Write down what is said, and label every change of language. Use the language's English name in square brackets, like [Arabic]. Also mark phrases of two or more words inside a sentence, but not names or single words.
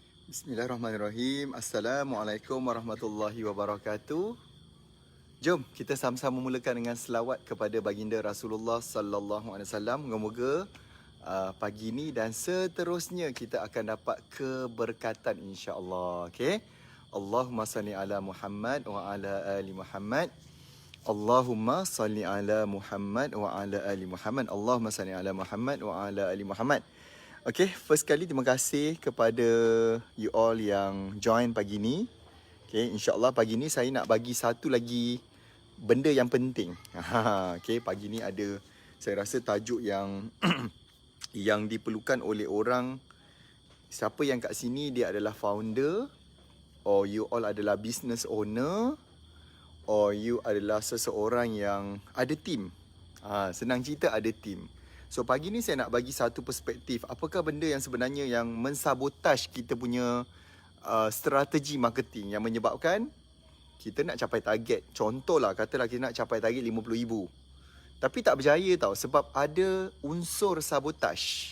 [Arabic] بسم الله الرحمن الرحيم. السلام عليكم ورحمة الله وبركاته. [Malay] Jom kita sama-sama mulakan dengan selawat kepada baginda Rasulullah [Arabic] صلى الله عليه وسلم. [Malay] Moga-moga pagi ini dan seterusnya kita akan dapat keberkatan [Arabic] إن شاء الله. [Malay] Okey. [Arabic] اللهم صل على محمد وعلى آل محمد. اللهم صل على محمد وعلى آل محمد. اللهم صل على محمد وعلى آل محمد. [Malay] Okay, first kali terima kasih kepada [English] you all [Malay] yang join pagi ni. Okay, [Arabic] إن شاء الله [Malay] pagi ni saya nak bagi satu lagi benda yang penting. Okay, pagi ni ada, saya rasa tajuk yang yang diperlukan oleh orang. Siapa yang kat sini dia adalah founder, [English] or you all [Malay] adalah [English] business owner, or you [Malay] adalah seseorang yang ada team. Senang cerita ada team. So pagi ni saya nak bagi satu perspektif. Apakah benda yang sebenarnya yang mensabotaj kita punya strategi marketing yang menyebabkan kita nak capai target. Contohlah, katalah kita nak capai target 50,000. Tapi tak berjaya tau sebab ada unsur sabotaj.